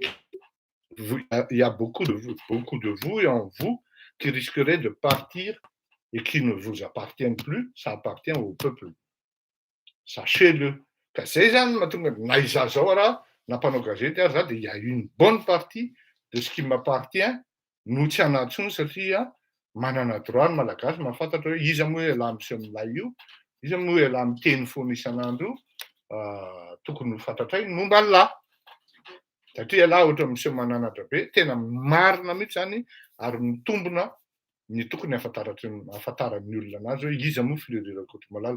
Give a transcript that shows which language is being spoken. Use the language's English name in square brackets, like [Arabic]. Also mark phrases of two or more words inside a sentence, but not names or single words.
[French] Il y a beaucoup de vous et en vous qui risqueraient de partir et qui ne vous appartiennent plus, ça appartient au peuple. Sachez-le. Il y a une bonne partie de ce qui m'appartient, nous tiens [Malagasy] satria manana droit ny malagasy mahafantatra hoe iza moa hoe alà miseho milay io, iza moa hoe alà miteny foana isan'andro tokony ho fantatray momba an'lahy. Satria laha ohatra miseho mananatra be, tena marina mihitsy zany ary mitombona ny tokony ahafantaran'ny olona anazy hoe iza moa fileriram-koti-malala.